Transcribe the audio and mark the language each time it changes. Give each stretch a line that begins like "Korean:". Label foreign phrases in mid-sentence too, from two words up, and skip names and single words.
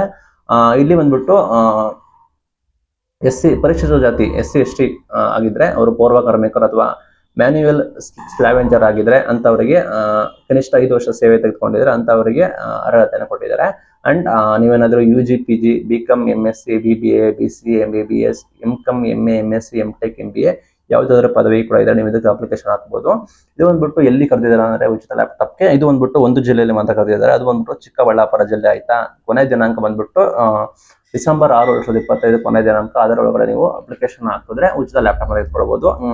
Kannada: ಇಲ್ಲಿ ಬಂದ್ಬಿಟ್ಟು ಪರಿಶಿಷ್ಟ ಜಾತಿ SC ST ಆಗಿದ್ರೆ ಅವರು ಪೂರ್ವ ಕಾರ್ಮಿಕರು ಅಥವಾ
English: manual scavenger
Kannada: ಆಗಿದ್ರೆ ಅಂತವರಿಗೆ ಕನಿಷ್ಠ 5 ವರ್ಷ ಸೇವೆ ತೆಗೆದುಕೊಂಡಿದ್ರೆ ಅಂತವರಿಗೆ ಅರ್ಹತೆಯನ್ನು ಕೊಟ್ಟಿದ್ದಾರೆ. ಅಂಡ್ ನೀವೇನಾದ್ರೂ UG PG BCom MSc BBA BCA MBBS MCom MA MSc MTech MBA ಯಾವುದಾದ್ರೂ ಪದವಿ ಕೂಡ ಇದೆ, ನೀವು ಇದಕ್ಕೆ ಅಪ್ಲಿಕೇಶನ್ ಹಾಕಬಹುದು. ಇದು ಬಂದ್ಬಿಟ್ಟು ಎಲ್ಲಿ ಕರೆದಿದ್ದಾರೆ ಅಂದ್ರೆ ಉಚಿತ ಲ್ಯಾಪ್ಟಾಪ್ಗೆ ಇದು ಬಂದ್ಬಿಟ್ಟು ಒಂದು ಜಿಲ್ಲೆಯಲ್ಲಿ ಮಾತ್ರ ಕರೆದಿದ್ದಾರೆ. ಅದು ಬಂದ್ಬಿಟ್ಟು ಚಿಕ್ಕಬಳ್ಳಾಪುರ ಜಿಲ್ಲೆ ಆಯ್ತಾ. ಕೊನೆ ದಿನಾಂಕ ಬಂದ್ಬಿಟ್ಟು ಡಿಸೆಂಬರ್ 6, 2025 ಕೊನೆ ದಿನಾಂಕ. ಅದರ ಒಳಗಡೆ ನೀವು ಅಪ್ಲಿಕೇಶನ್ ಹಾಕಿದ್ರೆ ಉಚಿತ ಲ್ಯಾಪ್ಟಾಪ್ ತೆಗೆದುಕೊಳ್ಬಹುದು.